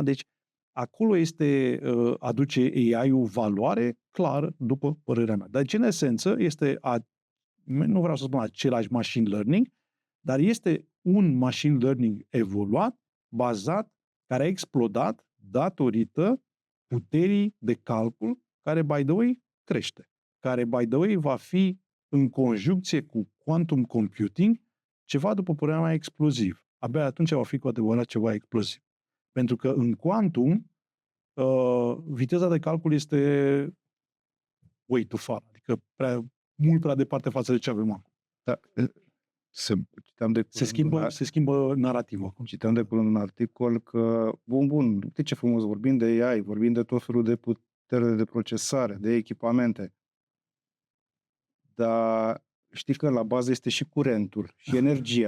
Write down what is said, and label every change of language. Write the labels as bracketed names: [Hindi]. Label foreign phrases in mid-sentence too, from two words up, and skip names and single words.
[Romanian] Deci, acolo aduce AI-ul valoare clară, după părerea mea. Dar, în esență, nu vreau să spun același [English] machine learning, [Romanian] dar este un [English] machine learning [Romanian] evoluat, bazat, care a explodat datorită puterii de calcul, care, [English] by the way, [Romanian] crește. Care, [English] by the way, [Romanian] va fi în conjuncție cu [English] quantum computing [Romanian] ceva, după părerea mea, exploziv. Abia atunci va fi cu adevărat ceva exploziv. Pentru că în quantum, viteza de calcul este [English] way too far, [Romanian] adică mult prea departe față de ce avem acum. Da. Se schimbă narativul acum. Citeam de curând un articol că, bun, uite ce frumos, vorbim de AI, vorbim de tot felul de putere de procesare, de echipamente, dar știi că la bază este și curentul și energia.